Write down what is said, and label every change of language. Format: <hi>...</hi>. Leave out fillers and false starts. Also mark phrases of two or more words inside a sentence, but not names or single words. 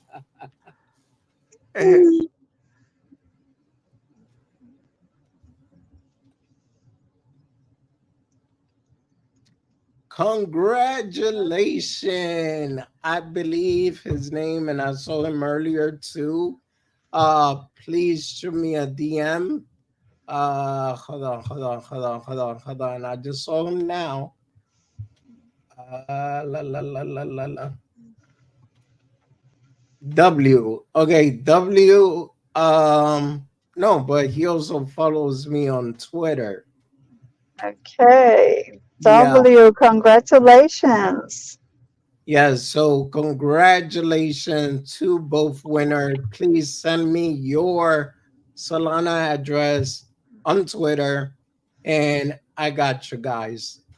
<en>Congratulations. I believe his name, and I saw him earlier too. Please shoot me a DM. Hold on. I just saw him now. La la la la la la. W. Okay, W. No, but he also follows me on Twitter. Okay. Yeah. W, congratulations. Yes, so congratulations to both winners. Please send me your Solana address on Twitter, and I got you guys.</en>